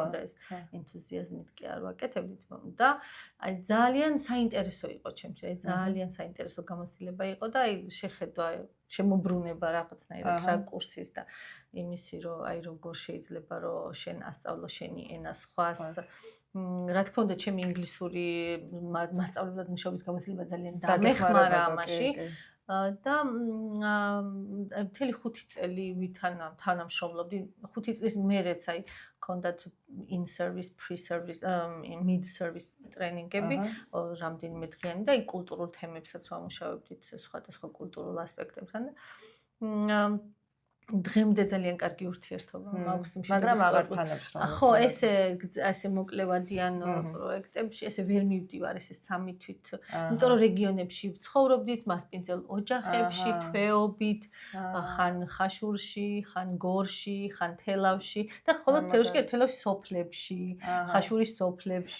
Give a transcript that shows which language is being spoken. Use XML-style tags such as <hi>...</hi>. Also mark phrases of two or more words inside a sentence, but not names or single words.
<ka>უნდა ეს ენთუზიაზმით კი არ ვაკეთებდით და აი ძალიან საინტერესო იყო ჩემთვის, ძალიან საინტერესო გამოცდილება იყო და აი შეხედვა შემოbrunება რაღაცნაირად რა კურსის და იმისი რომ აი როგორ შეიძლება რომ შენ ასწავლო შენი ენა სხვას რა თქმა უნდა ჩემი ინგლისური მასწავლებლად მუშაობის გამოცდილება ძალიან დამეხმარა ამაში და მთელი 5 წელი თანამშრომლობდი 5 წლის მერეც აი ქონდათ</ka> <en>in service pre-service mid service</en> <ka>ტრენინგები რამდენიმე დღიანი და აი კულტურულ თემებსაც ვამუშავებდით სხვადასხვა კულტურულ ასპექტებთან და დღემდე ძალიან კარგი ურთიერთობა მაქვს მაგრამ აღარ თანამშრომლობ. ხო, ესე მოკლევადიან პროექტებში, ესე ვერ მივდივარ ესე 3 თვით, იმიტომ რომ რეგიონებში ვცხოვრობდით, მასპინძელ ოჯახებში, თვეობით, ხან ხაშურში, ხან გორში, ხან თელავში და ხოლო თელავში სოფლებში, ხაშურის სოფლებში.</ka>